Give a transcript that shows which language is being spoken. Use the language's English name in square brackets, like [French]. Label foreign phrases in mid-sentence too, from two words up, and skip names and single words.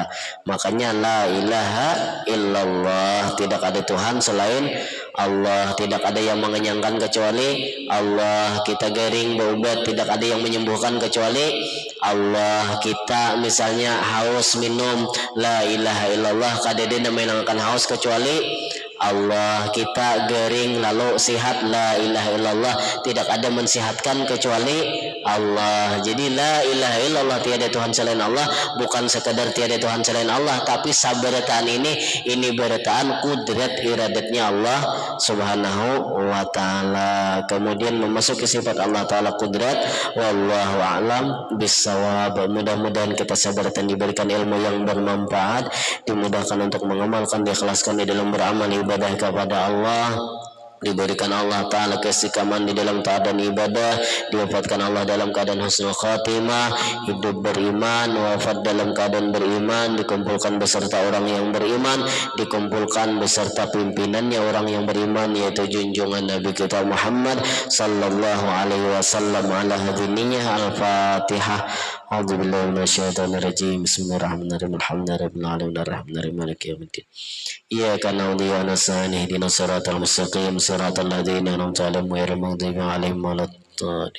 [Indonesian] Makanya [Arabic] لا إله إلا الله, [Indonesian] tidak ada Tuhan selain Allah, tidak ada yang mengenyangkan kecuali Allah. Kita garing berobat, tidak ada yang menyembuhkan kecuali Allah. Kita misalnya haus minum, [Arabic] لا إله إلا الله, [Indonesian] kadede menghilangkan haus kecuali Allah. Kita garing lalu sihat, [Arabic] لا إله إلا الله, [Indonesian] tidak ada mensihatkan kecuali Allah. Jadi [Arabic] لا إله إلا الله, [Indonesian] tiada Tuhan selain Allah, bukan sekadar tiada Tuhan selain Allah, tapi sabarataan ini berataan kudrat iradatnya Allah [Arabic] سبحانه وتعالى. [Indonesian] Kemudian memasuki sifat Allah Ta'ala kudrat. [Arabic] والله أعلم بالصواب. [Indonesian] Mudah-mudahan kita sabaratan diberikan ilmu yang bermanfaat, dimudahkan untuk mengamalkan, diikhlaskan di dalam beramal ibadah kepada Allah, diberikan Allah Ta'ala keistiqaman di dalam keadaan ibadah, diwafatkan Allah dalam keadaan [Arabic] حسن الخاتمة, [Indonesian] hidup beriman, wafat dalam keadaan beriman, dikumpulkan beserta orang yang beriman, dikumpulkan beserta pimpinannya orang yang beriman, yaitu junjungan Nabi kita Muhammad [Arabic] صلى الله عليه وسلم. Ala hadininya Al-Fatihah. أعوذ بالله من الشيطان الرجيم. بسم الله الرحمن الرحيم الحمد لله رب العالمين الرحمن الرحيم مالك يوم الدين. إياك نعبد وإياك نستعين اهدنا الصراط المستقيم صراط الذين أنعمت عليهم غير المغضوب عليهم ولا الضالين.